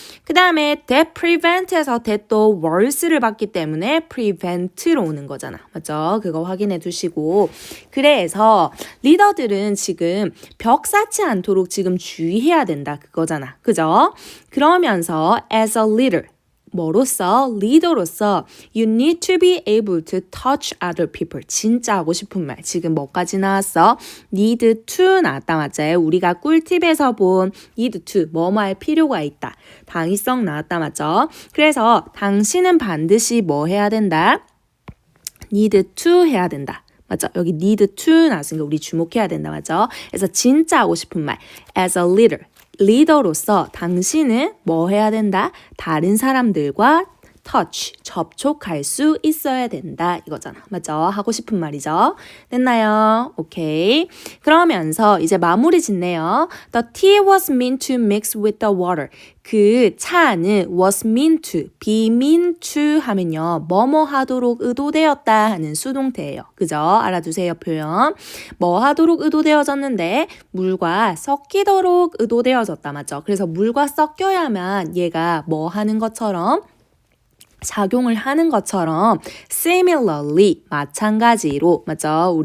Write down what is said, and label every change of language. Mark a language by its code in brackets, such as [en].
[ko] 그 다음에 that prevent에서 that도 worse를 봤기 때문에 prevent로 오는 거잖아. 맞죠? 그거 확인해 두시고 그래서 리더들은 지금 벽 쌓지 않도록 지금 주의해야 된다. 그거잖아. 그죠? 그러면서 [en] as a leader [ko] 뭐로서? 리더로서 [en] you need to be able to touch other people. [ko] 진짜 하고 싶은 말. 지금 뭐까지 나왔어? need to 나왔다 맞지? 우리가 꿀팁에서 본 need to 뭐뭐 할 필요가 있다. 당위성 나왔다 맞죠? 그래서 당신은 반드시 뭐 해야 된다? need to 해야 된다. 맞죠? 여기 need to 나왔으니까 우리 주목해야 된다. 맞죠? 그래서 진짜 하고 싶은 말. [en] as a leader. [ko] 리더로서 당신은 뭐 해야 된다? 다른 사람들과 touch, 접촉할 수 있어야 된다 이거잖아. 맞죠? 하고 싶은 말이죠. 됐나요? 오케이. 그러면서 이제 마무리 짓네요. [en] The tea was meant to mix with the water. [ko] 그 차는 [en] was meant to, be meant to [ko] 하면요. 뭐뭐 하도록 의도되었다 하는 수동태예요. 그죠? 알아두세요, 표현. 뭐 하도록 의도되어졌는데 물과 섞이도록 의도되어졌다. 맞죠? 그래서 물과 섞여야만 얘가 뭐 하는 것처럼 작용을 하는 것처럼 similarly 마찬가지로 맞죠?